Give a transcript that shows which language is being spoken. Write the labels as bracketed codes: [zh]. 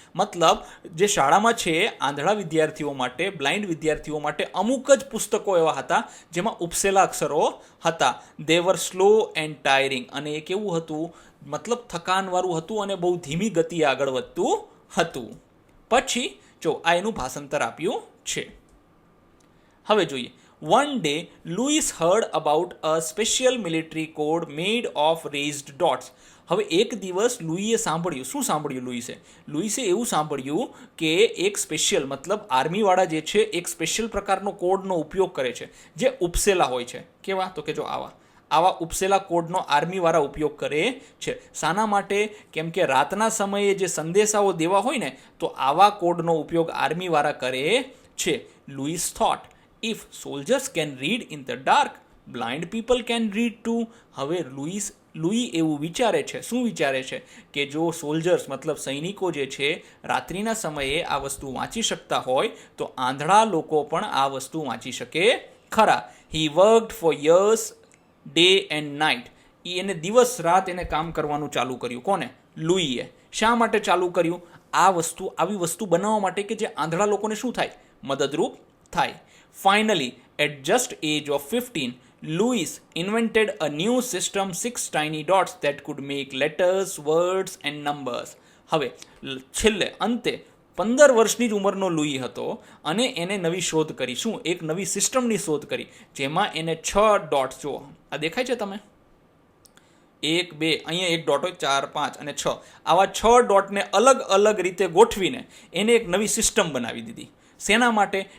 [gu] મતલબ જે શાળામાં છે આંધળા વિદ્યાર્થીઓ માટે, બ્લાઇન્ડ વિદ્યાર્થીઓ માટે અમુક જ પુસ્તકો એવા હતા જેમાં ઉપસેલા અક્ષરો હતા. [en] They were slow and tiring. [gu] અને એ કેવું હતું? મતલબ થકાનવાળું હતું અને બહુ ધીમી ગતિએ આગળ વધતું હતું. પછી જો આ એનું ભાષાંતર આપ્યું છે. હવે જોઈએ. [en] One day, Louis heard about a special military code made of raised dots. [gu] હવે એક દિવસ લુઈએ સાંભળ્યું. શું સાંભળ્યું લુઈસે એવું સાંભળ્યું કે એક સ્પેશિયલ, મતલબ આર્મીવાળા જે છે એક સ્પેશિયલ પ્રકારનો કોડનો ઉપયોગ કરે છે જે ઉપસેલા હોય છે. કેવા? તો કે જો આવા ઉપસેલા કોડનો આર્મીવાળા ઉપયોગ કરે છે. શાના માટે? કેમ કે રાતના સમયે જે સંદેશાઓ દેવા હોય ને તો આવા કોડનો ઉપયોગ આર્મીવાળા કરે છે. [en] Louis thought, if soldiers can read in the dark, blind people can read too. [gu] હવે લુઈ એવું વિચારે છે. શું વિચારે છે? કે જો સોલ્જર્સ, મતલબ સૈનિકો જે છે રાત્રિના સમયે આ વસ્તુ વાંચી શકતા હોય તો આંધળા લોકો પણ આ વસ્તુ વાંચી શકે ખરા. [en] He worked for years day and night. [gu] એને દિવસ રાત એને કામ કરવાનું ચાલુ કર્યું. કોને? લુઈએ. શા માટે ચાલુ કર્યું? આવી વસ્તુ બનાવવા માટે કે જે આંધળા લોકોને શું થાય? મદદરૂપ થાય. [en] Finally, at just age of 15, Louis invented a new system, 6 tiny dots that could make letters, words and numbers. [gu] હવે છેલ્લે અંતે 15 વર્ષની જ ઉંમરનો લુઈ હતો અને એને નવી શોધ કરી. શું? એક નવી સિસ્ટમની શોધ કરી જેમાં એને 6 ડોટ્સ, જો આ દેખાય છે તમે, 1 2 અહીંયા એક ડોટ હોય 4 5 અને 6 આવા 6 ડોટને અલગ અલગ રીતે ગોઠવીને એને એક નવી સિસ્ટમ બનાવી દીધી. શેના માટે?